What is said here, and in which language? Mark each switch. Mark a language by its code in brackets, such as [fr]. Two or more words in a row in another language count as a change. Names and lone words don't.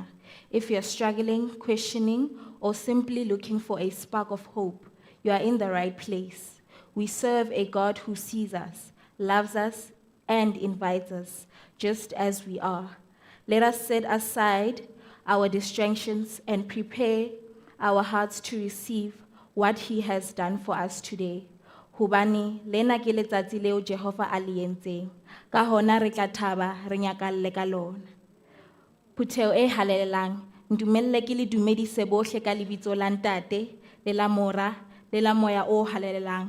[en] If you're struggling, questioning, or simply looking for a spark of hope, you are in the right place. We serve a God who sees us, loves us, and invites us, just as we are. Let us set aside our distractions and prepare our hearts to receive what He has done for us today. [st] Hobane lena ke letsatsi leo Jehova a le entseng, ka hona re tla thaba re nyakalle ka lona. Phutheo e halelelang, ntumelle ke le dumedise bohle ka lebitso la Ntate, le la Mora, le la Moya o halelelang.